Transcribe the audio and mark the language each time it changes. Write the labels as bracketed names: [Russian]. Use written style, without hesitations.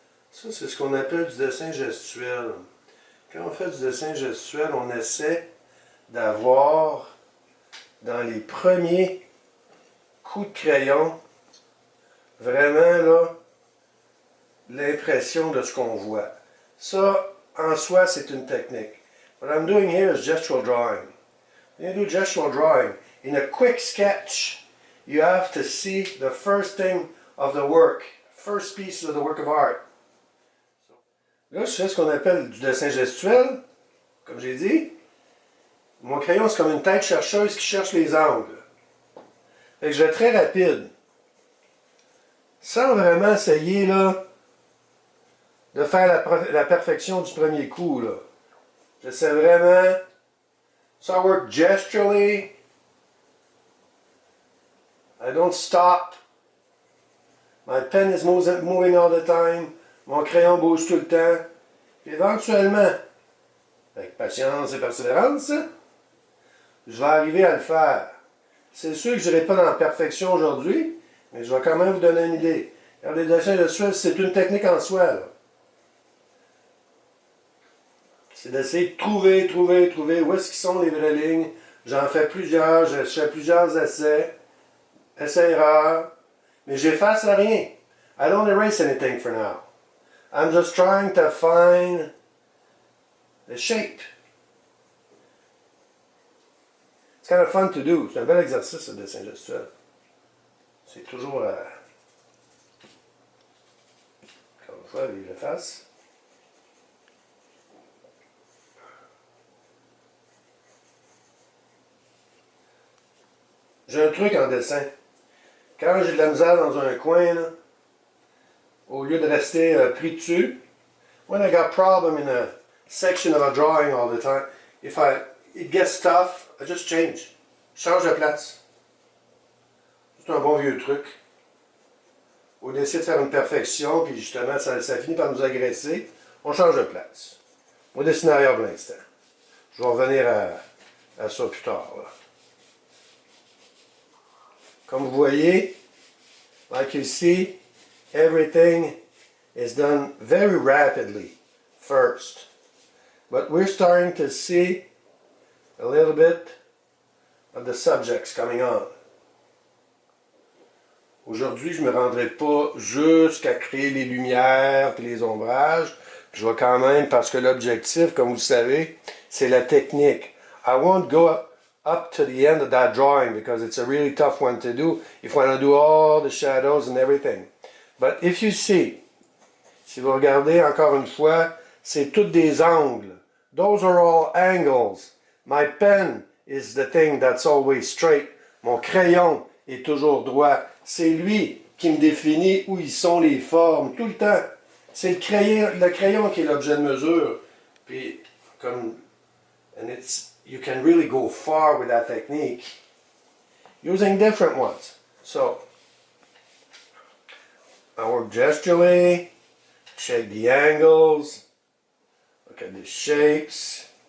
[French] Ça, c'est ce qu'on appelle du dessin gestuel. Quand on fait du dessin gestuel, on essaie d'avoir dans les premiers coups de crayon, vraiment là, l'impression de ce qu'on voit. Ça, en soi, c'est une technique. [English] What I'm doing here is gestural drawing. When you do gestural drawing, in a quick sketch, you have to see the first thing of the work, first piece of the work of art. [French] Là, je fais ce qu'on appelle du dessin gestuel, comme j'ai dit. Mon crayon, c'est comme une tête chercheuse qui cherche les angles. Fait que je vais très rapide. Sans vraiment essayer là, de faire la perfection du premier coup. Là. J'essaie vraiment. [English] So I work gesturally. I don't stop. My pen is moving all the time. [French] Mon crayon bouge tout le temps. Puis éventuellement, avec patience et persévérance, je vais arriver à le faire. C'est sûr que je n'irai pas dans la perfection aujourd'hui, mais je vais quand même vous donner une idée. Regardez, le dessin gestuel, c'est une technique en soi. Là. c'est d'essayer de trouver où est-ce qu'ils sont les vraies lignes. J'en fais plusieurs, je fais plusieurs essais-erreurs, mais j'efface rien. [English] I don't erase anything for now. I'm just trying to find the shape. It's kind of fun to do. [French] C'est un bel exercice, le dessin gestuel. C'est toujours... Encore une fois, vive la face. J'ai un truc en dessin. Quand j'ai de la misère dans un coin, là, au lieu de rester pris dessus, [English] when I got problem in a section of a drawing all the time, it gets tough, I just change. [French] Je change de place. C'est un bon vieux truc. Au lieu d'essayer de faire une perfection, puis justement, ça finit par nous agresser, on change de place. On va dessiner ailleurs pour l'instant. Je vais revenir à ça plus tard. Là. Comme vous voyez, [English] like you see, everything is done very rapidly first. But we're starting to see a little bit of the subjects coming on. [French] Aujourd'hui, je ne me rendrai pas jusqu'à créer les lumières et les ombrages. Je vais quand même, parce que l'objectif, comme vous le savez, c'est la technique. [English] I won't go up to the end of that drawing because it's a really tough one to do if you want to do all the shadows and everything. But if you see, [French] si vous regardez encore une fois, c'est tous des angles. [English] Those are all angles. My pen is the thing that's always straight. [French] Mon crayon est toujours droit. C'est lui qui me définit où ils sont les formes, tout le temps. C'est le crayon qui est l'objet de mesure. Puis, comme, [English] you can really go far with that technique using different ones. So, I work gesturally, check the angles, look at the shapes.